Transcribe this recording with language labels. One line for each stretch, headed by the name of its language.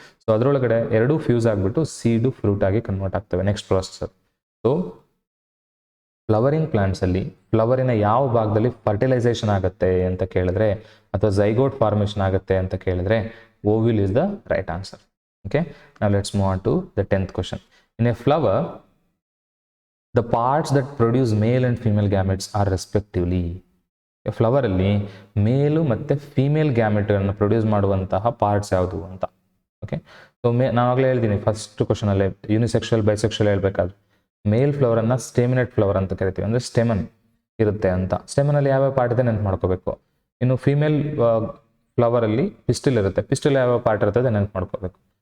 Kannada: So ಅದರೊಳಗಡೆ 2 fuse ಆಗಿಬಿಟ್ಟು ಸೀಡು fruit ಆಗಿ ಕನ್ವರ್ಟ್ ಆಗ್ತವೆ. Next processor. ಸೊ ಫ್ಲವರಿಂಗ್ ಪ್ಲಾಂಟ್ಸಲ್ಲಿ ಫ್ಲವರಿನ ಯಾವ ಭಾಗದಲ್ಲಿ ಫರ್ಟಿಲೈಸೇಷನ್ ಆಗುತ್ತೆ ಅಂತ ಕೇಳಿದ್ರೆ, ಅಥವಾ ಝೈಗೋಟ್ ಫಾರ್ಮೇಷನ್ ಆಗುತ್ತೆ ಅಂತ ಕೇಳಿದ್ರೆ,
English: Ovule is the right answer. Okay, now let's move on to the 10th question. In a flower, the parts that produce male and female gametes are respectively.
Kannada: Flower ಅಲ್ಲಿ ಮೇಲು ಮತ್ತು ಫೀಮೇಲ್ ಗ್ಯಾಮೆಟನ್ನು ಪ್ರೊಡ್ಯೂಸ್ ಮಾಡುವಂತಹ parts ಯಾವುದು ಅಂತ. Okay, so ನಾನು ಆಗಲೇ ಹೇಳ್ತೀನಿ first ಕ್ವಶನಲ್ಲೇ, unisexual bisexual ಹೇಳ್ಬೇಕಾದ್ರೆ ಮೇಲ್ ಫ್ಲವರನ್ನು ಸ್ಟೆಮಿನೇಟ್ ಫ್ಲವರ್ ಅಂತ ಕರಿತೀವಿ, ಅಂದರೆ ಸ್ಟೆಮನ್ ಇರುತ್ತೆ ಅಂತ. ಸ್ಟೆಮನಲ್ಲಿ ಯಾವ್ಯಾವ ಪಾರ್ಟ್ ಇದೆ ನೆನ್ಪು ಮಾಡ್ಕೋಬೇಕು. ಇನ್ನು ಫೀಮೇಲ್ ಫ್ಲವರಲ್ಲಿ ಪಿಸ್ಟಿಲ್ ಇರುತ್ತೆ, ಪಿಸ್ಟಿಲ್ ಯಾವ ಪಾರ್ಟ್ ಇರ್ತದೆ ನೆನ್ಪು ಮಾಡ್ಕೋಬೇಕು.